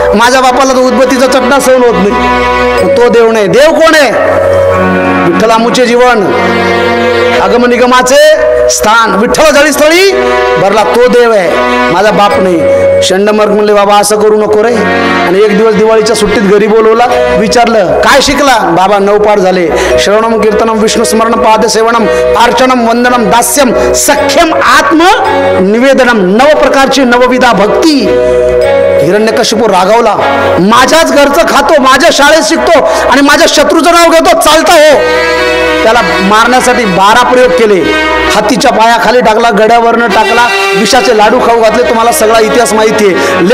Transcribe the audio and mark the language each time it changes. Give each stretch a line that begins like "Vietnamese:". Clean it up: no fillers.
Marathi: माझ्या बापाला तो उद्बत्तीचा चटणा सहन होत नाही, तो देव नाही. देव कोण आहे? विठ्ठलामुचे जीवन, आगम निगमाचे स्थान, विठ्ठल जळी स्थळी भरला तो देव आहे, माझा बाप नाही. शंडमर्ग म्हणले बाबा असं करू नको रे. आणि एक दिवस दिवाळीच्या सुट्टीत घरी बोलवला, विचारलं काय शिकला? बाबा 9 पाठ झाले.
Sanskrit: श्रवणम कीर्तनम विष्णू स्मरण पाद सेवनम अर्चनम वंदनम दास्यम सख्यम आत्म निवेदनम,
Marathi: 9 प्रकारची नवविधा भक्ती. हिरण्यकशिपू रागावला, माझ्याच घरचं खातो, माझ्या शाळेत शिकतो आणि माझ्या शत्रूचं नाव घेतो, चालता हो. त्याला मारण्यासाठी 12 प्रयोग केले. हातीच्या पायाखाली टाकला, गड्यावरनं टाकला, विषाचे लाडू खाऊ घातले. तुम्हाला सगळा इतिहास माहिती आहे.